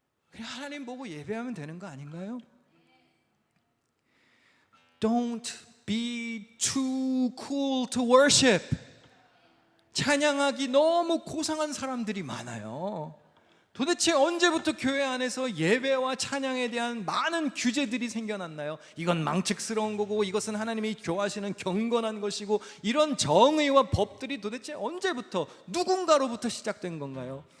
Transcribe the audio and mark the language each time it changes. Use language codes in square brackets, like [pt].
[ko] 그냥 하나님 보고 예배하면 되는 거 아닌가요? [en] Don't be too cool to worship. [ko] 찬양하기 너무 고상한 사람들이 많아요. 도대체 언제부터 교회 안에서 예배와 찬양에 대한 많은 규제들이 생겨났나요? 이건 망측스러운 거고 이것은 하나님이 좋아하시는 경건한 것이고, 이런 정의와 법들이 도대체 언제부터 누군가로부터 시작된 건가요?